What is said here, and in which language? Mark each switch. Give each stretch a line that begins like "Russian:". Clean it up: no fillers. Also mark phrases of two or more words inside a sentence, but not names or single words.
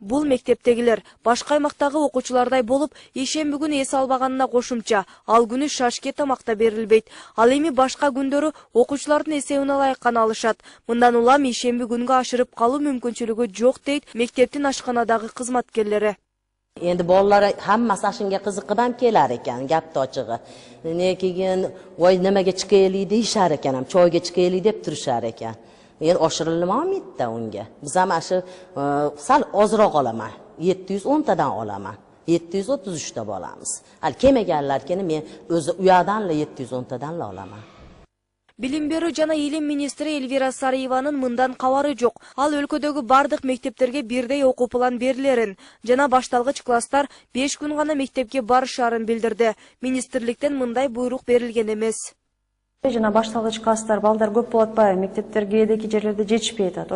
Kyrgyz: Бул мектептегилер башка аймактагы окуучулардай болуп, ишемби күнү эс албаганына кошумча, ал күнү шашке тамак да берилбейт. Ал эми башка күндөрү окуучулардын эсебине ылайык гана алышат. Мындан улам ишемби күнгө ашырып калуу мүмкүнчүлүгү жок дейт мектептин ашканадагы кызматкерлери.
Uzbek: Endi bolalar hammasi ashunga qiziqib ham kelar ekan, gapni ochig'i. Keyin voy nimaga chiqaylik deyishar ekan, ham choyga chiqaylik deb turishar ekan. Endi oshirilmaydi unga. Biz ham shu sal ozroq olaman. 710 tadan olaman. 733 ta bo'lamiz. Hal kelmaganlarkini men o'zi uyadanla 710 tadan olaman.
Kyrgyz: Билим берүү жана илим министри Эльвира Сариеванын мындан кабары жок. Ал өлкөдөгү бардык мектептерге бирдей окуу план берилерин жана башталгыч класстар 5 күн гана мектепке барышарын билдирди. Министрликтен мындай буйрук берилген эмес. Жана башталгыч класстар балдар көп болуп атпайбы, мектептерге кээдеки жерлерде жетишпей атат.